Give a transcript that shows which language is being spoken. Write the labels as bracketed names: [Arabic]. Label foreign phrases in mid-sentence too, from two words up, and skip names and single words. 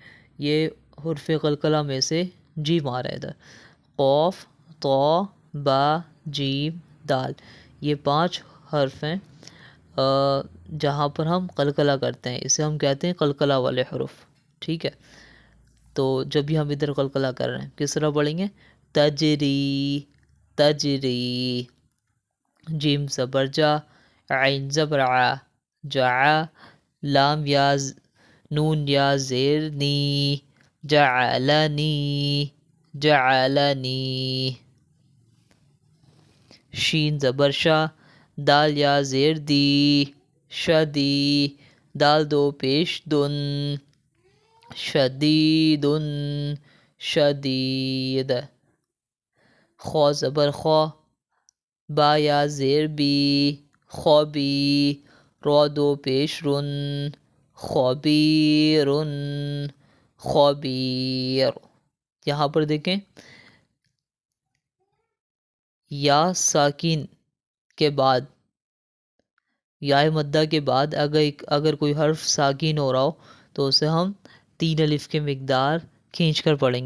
[Urdu] یہ حرف قلقلہ میں سے جیم آ رہا ہے ادھر، قاف، طا، با، جیم، دال، یہ 5 حرف ہیں جہاں پر ہم قلقلہ کرتے ہیں اسے ہم کہتے ہیں قلقلہ والے حروف، ٹھیک ہے؟ تو جب بھی ہم ادھر قلقلہ کر رہے ہیں کس طرح پڑھیں گے؟ تجری، تجری، جیم زبر جا، عین زبر ع، جع، لام یا نون یا زیر نی، جعلنی، جعلنی، شین زبر شا، دال یا زیر دی، شدی، دال دو پیش دن، شدیدن، شدید، خو زبر خو، با یا زیر بی، خوبی، رو دو پیش رن، خبیرن، خبیر۔ یہاں پر دیکھیں یا ساکن کے بعد، یا مدہ کے بعد اگر کوئی حرف ساکن ہو رہا ہو تو اسے ہم 3 الف کے مقدار کھینچ کر پڑھیں گے۔